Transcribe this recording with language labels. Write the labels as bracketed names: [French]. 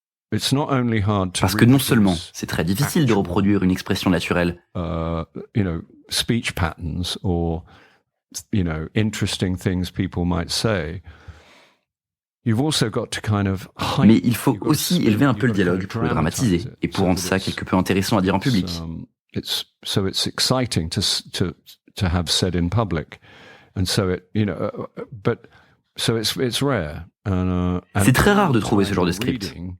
[French] Parce que non seulement c'est très difficile de reproduire une expression naturelle, [English] speech patterns or interesting things people might say. [French] Mais il faut aussi élever un peu le dialogue pour le dramatiser et pour rendre ça quelque peu intéressant à dire en public. C'est [English] exciting to have said in public, and so it but so it's rare. [French] C'est très rare de trouver ce genre de script.